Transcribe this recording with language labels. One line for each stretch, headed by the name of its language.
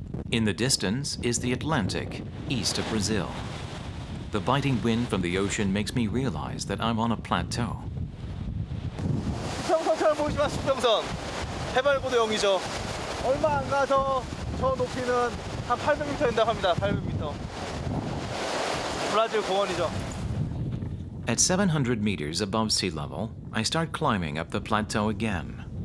English: In the distance is the Atlantic, east of Brazil. The biting wind from the ocean makes me realize that I'm on a plateau.
Korean: 수평선처럼 보시면 수평선. 해발고도 0이죠. 얼마 안 가서 저 높이는 한 800m 된다고 합니다. 800m. 브라질 공원이죠.
English: At 700 meters above sea level, I start climbing up the plateau again.